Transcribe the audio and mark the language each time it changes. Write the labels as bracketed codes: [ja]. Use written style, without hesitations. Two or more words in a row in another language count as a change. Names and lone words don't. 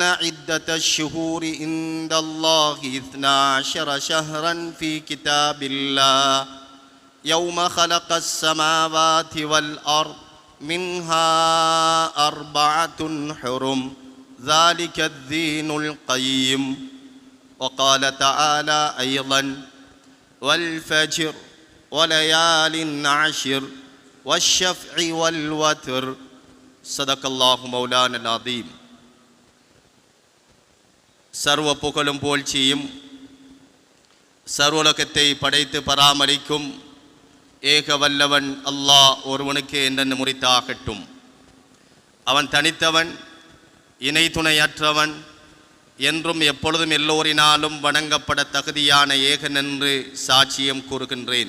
[ar] عدة الشهور عند الله 12 شهرا في كتاب الله يوم خلق السماوات والأرض منها 4 حرم ذلك الدين القيم وقال تعالى أيضا والفجر وليال عشر والشفع والوتر صدق الله مولانا العظيم. [ta] சர்வ புகழும் புகழ்ச்சியும் சர்வலோகத்தை படைத்து பராமரிக்கும் ஏக வல்லவன் அல்லாஹ் ஒருவனுக்கு என்றென்று முறித்தாகட்டும். அவன் தனித்தவன், இணை துணையற்றவன், என்றும் எப்பொழுதும் எல்லோரினாலும் வணங்கப்பட தகுதியான ஏகன் என்று சாட்சியம் கூறுகின்றேன்.